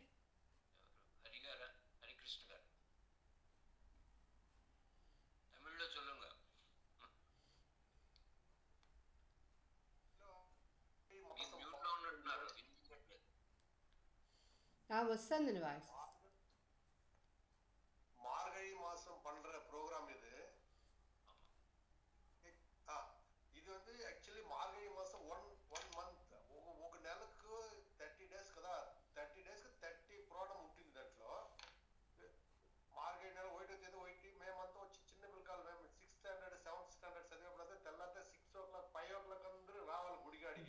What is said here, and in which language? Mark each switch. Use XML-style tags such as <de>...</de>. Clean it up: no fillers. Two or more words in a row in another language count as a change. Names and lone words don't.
<te>హరి గారు, హరికృష్ణ గారు, తమిళ్లో சொல்லுங்க. మీరు మ్యూట్ లో ఉన్నట్టున్నారు, వినిపించట్లేదు. వస్తుందండి వాయిస్.</te> <ta>மார்கழி மாசம் பண்ற ப்ரோக்ராம் இது.</ta> <te>ఇది வந்து యాక్చువల్లీ మార్గళి మాసం</te> <en>one month</en> <te>ఒక నెలకు 30 days కదా. 30 days కి 30 ప్రోగ్రామ్ ఉంటుంది దాంట్లో. మార్గళి నెల 1వ తేదీ 1 మేమంతా వచ్చి చిన్న పిల్లకాయలు, మేము</te> <en>6th standard 7th standard</en> <te>చదివేప్పుడు తెల్లారితే 6 o'clock 5 o'clock అందరూ రావాలి గుడిగాడికి.</te>